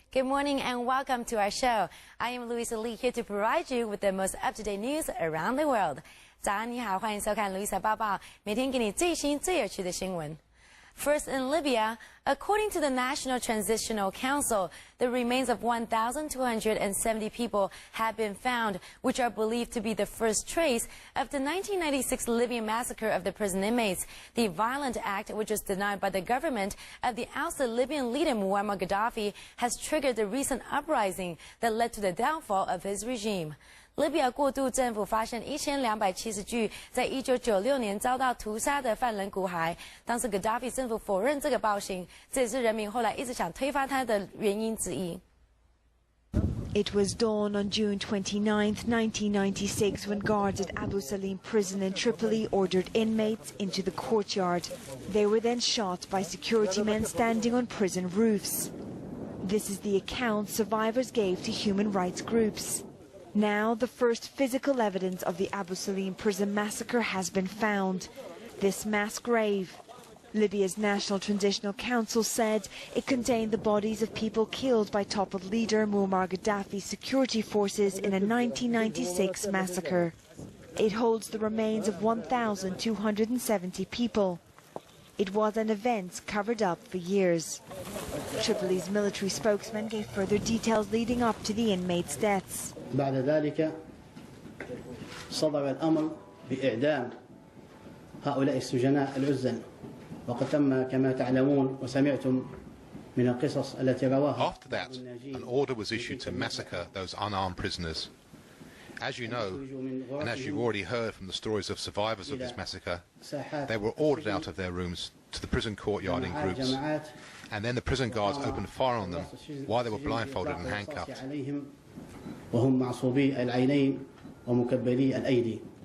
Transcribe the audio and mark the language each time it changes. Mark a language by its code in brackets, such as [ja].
[en] Good morning and welcome to our show. I am Louisa Lee here to provide you with the most up-to-date news around the world. [zh] 早安，你好，欢迎收看 Louisa 报报，每天给你最新最有趣的新闻。 [en] First, in Libya, according to the National Transitional Council, the remains of 1,270 people have been found, which are believed to be the first trace of the 1996 Libyan massacre of the prison inmates. The violent act, which was denied by the government of the ousted Libyan leader Muammar Gaddafi, has triggered the recent uprising that led to the downfall of his regime. [zh] 利比亚过渡政府发现1270具在1996年遭到屠杀的犯人骨骸。当时 Gaddafi 政府否认这个暴行，这也是人民后来一直想推翻他的原因之一。 [en] It was dawn on June 29, 1996, when guards at Abu Salim prison in Tripoli ordered inmates into the courtyard. They were then shot by security men standing on prison roofs. This is the account survivors gave to human rights groups. Now, the first physical evidence of the Abu Salim prison massacre has been found. This mass grave. Libya's National Transitional Council said it contained the bodies of people killed by toppled leader Muammar Gaddafi's security forces in a 1996 massacre. It holds the remains of 1,270 people. It was an event covered up for years. Tripoli's military spokesman gave further details leading up to the inmates' deaths. [ar] بعد ذلك صدر الأمر بإعدام هؤلاء السجناء العزل وقد تم كما تعلمون وسمعتم من القصص التي رواها. [en] After that, an order was issued to massacre those unarmed prisoners. As you know, and as you've already heard from the stories of survivors of this massacre, they were ordered out of their rooms to the prison courtyard in groups, and then the prison guards opened fire on them while they were blindfolded and handcuffed. [ar] وهم معصوبي العينين ومكبلي الأيدي.